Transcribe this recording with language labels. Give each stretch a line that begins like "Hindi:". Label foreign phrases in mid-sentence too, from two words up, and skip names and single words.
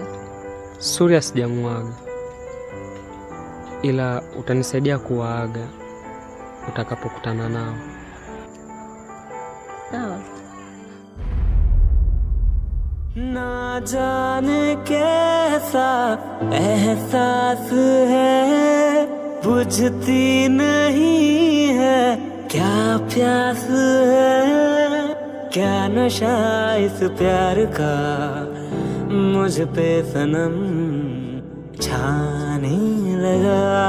Swahili: Surya sijamuaga, ila utanisaidia kuwaaga utakapokutana nao. Sawa.
Hindi: ना जाने कैसा एहसास है, बुझती नहीं है क्या प्यास है, क्या नशा इस प्यार का मुझ पे सनम छाने लगा।